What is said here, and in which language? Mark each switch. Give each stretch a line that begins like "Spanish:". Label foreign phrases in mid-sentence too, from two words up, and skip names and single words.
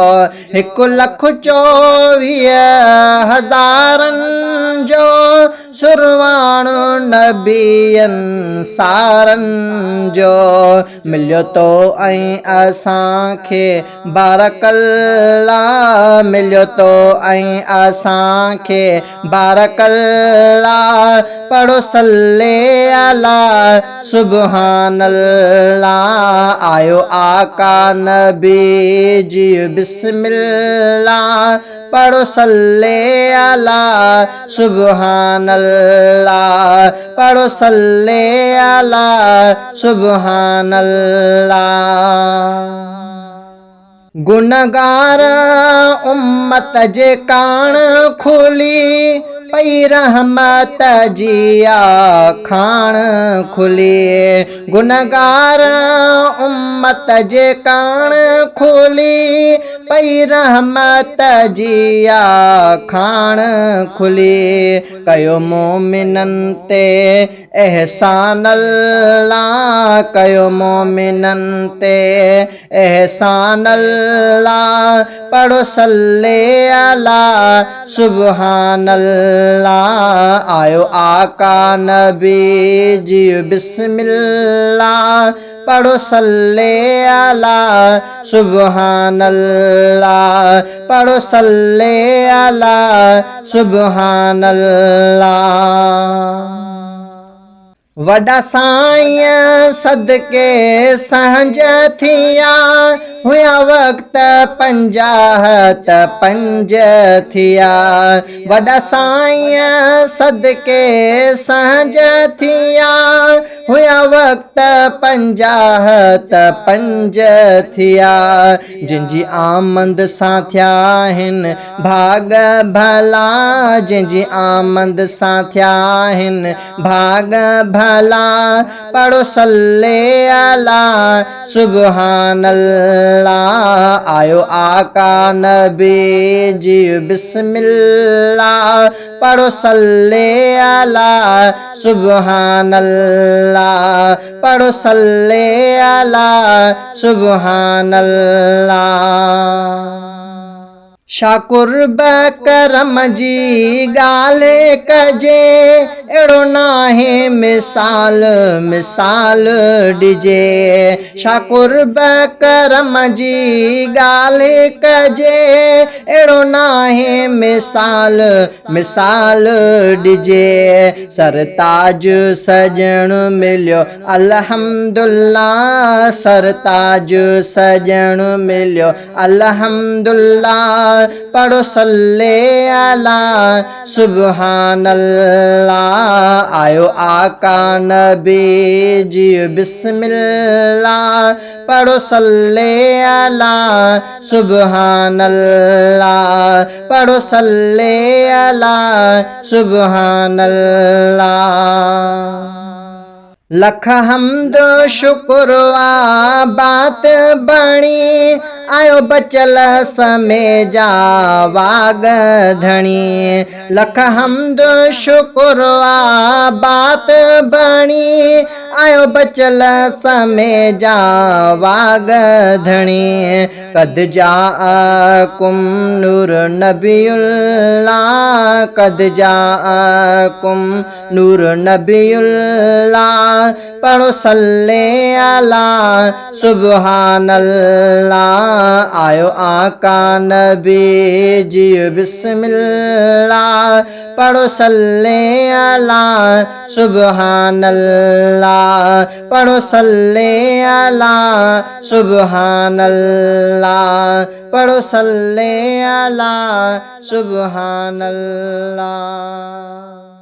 Sindhi: 1,24,000 जो सुरवाणो नबियनि सारनि जो। मिलियो तो ऐं असांखे बारकल्ला, मिलियो तो ऐं असांखे बारकल्ला।
Arabic: पढ़ो صلِّ على سبحان الله.
Sindhi: आयो आका नबी जी बिस्मिल्लाह, पढ़ो
Arabic: صلِّ على سبحان الله,
Sindhi: पढ़ो
Arabic: صلِّ على سبحان الله.
Sindhi: गुनहगार उम्मत जे कान खुली पई रहमत जी आखाण खुली। गुनहगार उम्मत जे कान खुली पई रहमत जी आखाण खुली। कयो मोमिननि ते एहसान अल्लाह, कयो मोमिननि ते एहसान अल्लाह।
Arabic: पढ़ो صلِّ على سبحان الله.
Sindhi: आयो आका नबी जी बिस्मिल्लाह, पढ़ो
Arabic: صلِّ على سبحان الله,
Sindhi: पढ़ो
Arabic: صلِّ على سبحان الله.
Sindhi: वॾा साईं सदके संज थिया हुया वक़्त 50 त 5 थिया। वॾा साईं सदके संज थिया हुया वक़्त 50 त 5 थिया। जिनजी आमद सां थिया आहिनि भाग भला, जिनजी आमद सां थिया आहिनि भाग भला।
Arabic: पढ़ो صلِّ على سبحان الله.
Sindhi: आयो आका नबी जी बिस्मिल्लाह, पढ़ो
Arabic: صلِّ على سبحان الله,
Sindhi: पढ़ो
Arabic: صلِّ على سبحان الله.
Sindhi: शाकुर्ब करम जी ॻाल्हि कजे, अहिड़ो नाहे मिसाल मिसाल ॾिजे। शाकुर्ब करम जी ॻाल्हि कजे, अहिड़ो नाहे मिसाल मिसाल ॾिजे। सरताज सजण मिलियो अल्हम्दुलिल्लाह, सरताज सजण मिलियो अल्हम्दुलिल्लाह।
Arabic: पढ़ो صلِّ على سبحان الله.
Sindhi: आयो आका नबी जी बिस्मिल्लाह, पढ़ो
Arabic: صلِّ على سبحان الله,
Sindhi: पढ़ो
Arabic: صلِّ على سبحان الله.
Sindhi: लख हम्द शुक्र बात बणी, आयो बचल समय जा वाग धणी। लख हम्द शुक्र बात बणी, आयो बचल समय जा वाग धणी।
Arabic: قد جاءكم نور نبي الله, قد جاءكم نور نبي الله. पढ़ो صلِّ على سبحان الله.
Sindhi: आयो आका नबी जी बिस्मिल्लाह, पढ़ो
Arabic: صلِّ على سبحان الله,
Sindhi: पढ़ो
Arabic: صلِّ على سبحان الله,
Sindhi: पढ़ो
Arabic: صلِّ على سبحان الله.